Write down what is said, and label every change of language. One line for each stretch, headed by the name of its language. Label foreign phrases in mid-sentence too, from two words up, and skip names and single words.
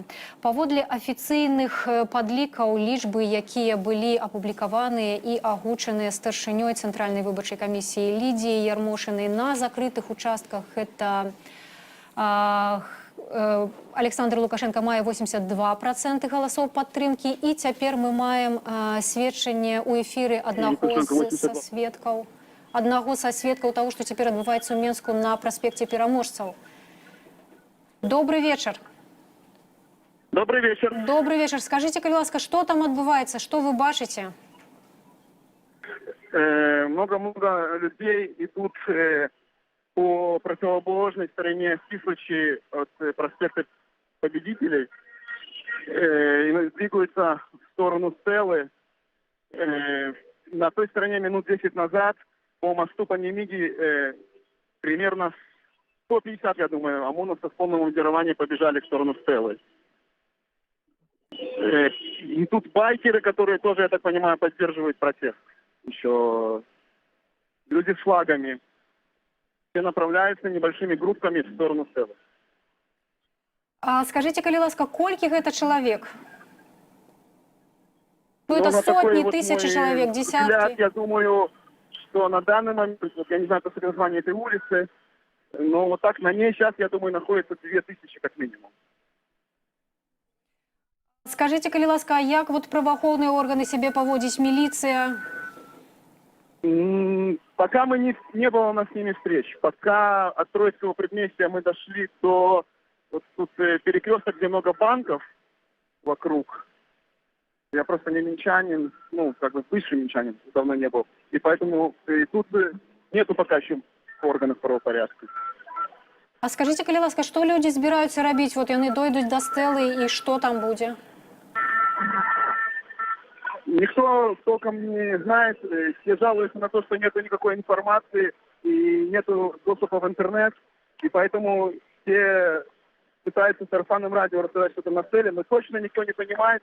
Belarusian: Паводле афіцыйных падлікаў, лічбы, якія былі апублікаваныя і агучаныя старшынёй Цэнтральнай выбарчай камісіі Лідіяй Ярмошынай на закрытых участках, гэта Александр Лукашенко мае 82% галасоў падтрымкі, і цяпер мы маем сведчанне ў эфіры аднаго са сведкаў таго, што цяпер адбываецца ў Менску на праспекце Пераможцаў.
Russian: Добрый вечер. Добрый вечер. Добрый вечер. Скажите,
Belarusian: калі ласка, што там адбываецца, што вы бачыце?
Russian: Много-много людей идут по противоположной стороне Кислочи от проспекта Победителей и двигаются в сторону Стелы. На той стороне минут 10 назад по мосту по Немиги примерно 150, я думаю, ОМОНовцев в полном мундировании побежали в сторону Стелы. И тут байкеры, которые тоже, я так понимаю, поддерживают протест. Еще люди с флагами. Все направляются небольшими группками в сторону Стелы. А скажите,
Belarusian: калі ласка, колькі гэта чалавек?
Russian: Ну, это сотни, тысячи человек, десятки. Взгляд, я думаю, что на данный момент, я не знаю по названию этой улицы, но вот так на ней сейчас, я думаю, находится 2000 как минимум. Скажите,
Belarusian: калі ласка, а як вот праваахоўныя органы
Russian: себе поводить,
Belarusian: милиция?
Russian: Пока не было у нас с ними встреч. Пока от Троицкого предместья мы дошли до вот тут перекресток, где много банков вокруг. Я просто не минчанин, как бы бывший минчанин, давно не был. И поэтому и тут нету пока еще органов правопорядка. А скажите,
Belarusian: калі ласка,
Russian: что люди збираются робить? Вот они дойдут до Стелы, и что там будет? Никто толком не знает. Все жалуются на то, что нету никакой информации и нету доступа в интернет. И поэтому все пытаются сарафанным радио рассказать что-то на Стеле, но точно никто не понимает.